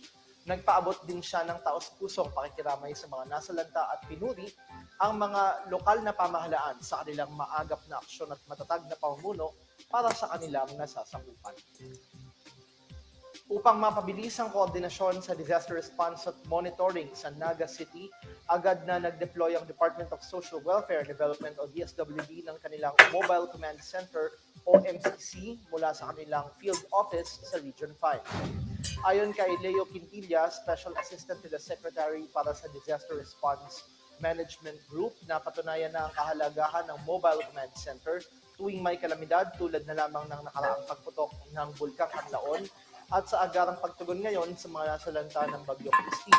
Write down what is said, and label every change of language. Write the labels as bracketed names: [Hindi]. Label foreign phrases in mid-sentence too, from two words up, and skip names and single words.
[Filipino] Nagpaabot din siya ng taos-pusong pakikiramay sa mga nasalanta at pinuri ang mga lokal na pamahalaan sa kanilang maagap na aksyon at matatag na pamumuno para sa kanilang nasasakupan. Upang mapabilis ang koordinasyon sa [English] disaster response [Filipino] at monitoring sa Naga City, agad na nag-deploy ang Department of Social Welfare and Development o DSWD ng kanilang Mobile Command Center o MCC mula sa kanilang [English] field office [Filipino] sa Region 5. Ayon kay Leo Quintilla, [English] Special Assistant to the Secretary [Filipino] para sa Disaster Response Management Group, na patunayan na ang kahalagahan ng Mobile Command Center tuwing may kalamidad tulad na lamang ng nakaraang pagputok ng Bulkang Kanlaon at sa agarang pagtugon ngayon sa mga nasalanta ng Bagyong Christine.